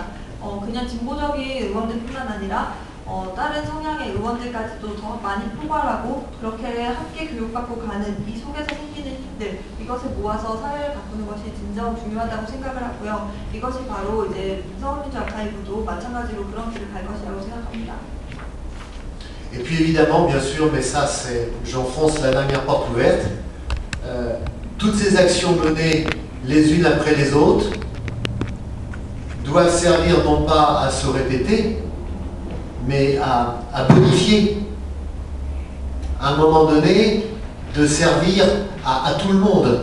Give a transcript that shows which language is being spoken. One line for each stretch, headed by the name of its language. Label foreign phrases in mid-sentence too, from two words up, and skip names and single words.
Korean: 그냥 진보적인 의원들뿐만 아니라 다른 성향의 의원들까지도 더 많이 포괄하고 그렇게 함께 교육받고 가는 이 속에서 생기는 힘들, 이것을 모아서 사회를 바꾸는 것이 진정 중요하다고 생각을 하고요. 이것이 바로 이제 서울민주 아카이브도 마찬가지로 그런 길을 갈 것이라고 생각합니다.
French: Et puis évidemment, bien sûr, mais ça c'est, j'enfonce la dernière porte ouverte, toutes ces actions menées les unes après les autres doivent servir non pas à se répéter, mais à bonifier, à un moment donné, de servir à tout le monde.